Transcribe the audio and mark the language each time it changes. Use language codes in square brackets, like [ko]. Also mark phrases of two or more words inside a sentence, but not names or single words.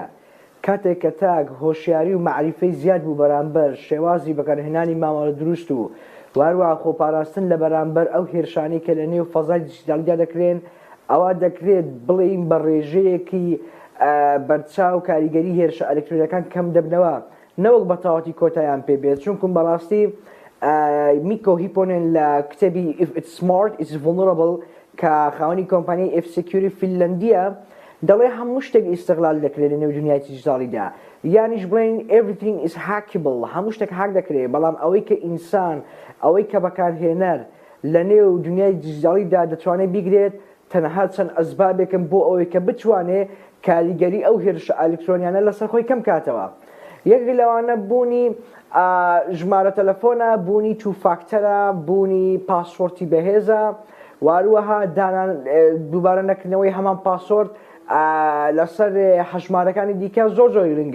[ckb] کاتێک کە تاک هۆشیاری و معریفەی زیاد بوو بەرامبەر شێوازی بەکارهێنانی مامەڵە دروست و وارووا خۆپاراستن لە بەرامبەر ئەو هێرشانی کە لە نێو فەزای دیجیتاڵیدا دەکرێن، ئەوە دەکرێت بڵێین بە ڕێژەیەکی بەرچاو کاریگەری هێرشە ئەلکترۆنیەکان کەم دەبنەوە، نەوەک بە تەواوەتی کۆتاییان پێبێت، چونکم بەڕاستی میکۆ هیپۆنێن لە کتێبی If it's smart it's vulnerable کە خاوەنی کۆمپانیای F-Security فینلەندیە دەڵێ هەموو شتێک ئیستیغلال دەکرێت لە نێو دنیای دیجیتاڵیدا، یانیش بڵێن [en] everything is hackable، [ckb] هەموو شتێک هاک دەکرێت، بەڵام ئەوەی کە ئینسان ئەوەی کە بەکارهێنەر لە نێو دنیای دیجیتاڵیدا دەتوانێت بیگرێت تەنها چەند ئەسبابێکم بۆ ئەوەی کە بتوانێت کاریگەری ئەو هێرشە ئەلکترۆنیانە لەسەر خۆی کەم کاتەوە. یەک لەوانە بوونی ژمارە تەلەفۆنە، بوونی تو فاکتەرە، بوونی پاسوۆرتی بەهێزە، واروەها دووبارە نەکردنەوەی هەمان پاسۆرت لەسەر هەژمارەکانی دیکە زۆر زۆر گرنگە.